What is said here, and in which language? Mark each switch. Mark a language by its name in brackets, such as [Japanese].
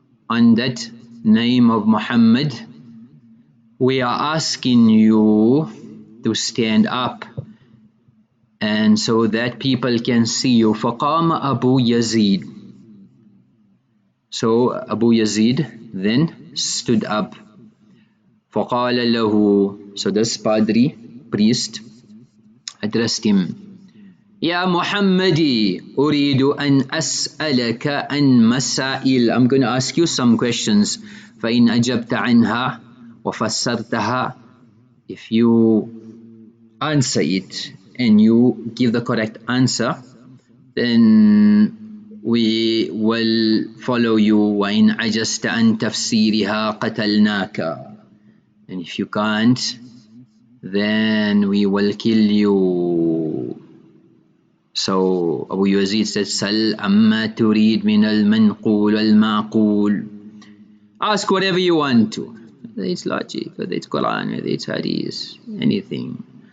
[English] On that name of Muhammad, we are asking you to stand up, and so that people can see you. [Arabic] فَقَامَ Abū Yazīd. [English] So Abū Yazīd then stood up. [Arabic] فَقَالَ لَهُ. [English] So this Padri, priest, addressed him. [Arabic] Ya Muhammadi, أريد أن أسألك عن مسائل. [English] I'm going to ask you some questions. [Arabic] فإن أجبت عنها وفسرتها. [English] If you answer it and you give the correct answer, then we will follow you. [Arabic] وإن عجزت عن تفسيرها قتلناك. [English] And if you can't, then we will kill you. So Abū Yazīd said, [Arabic] Sal amma turid min al-manqul al-ma'qul. [English] Ask whatever you want to. Whether it's logic, whether it's Quran, whether it's Hadith, anything.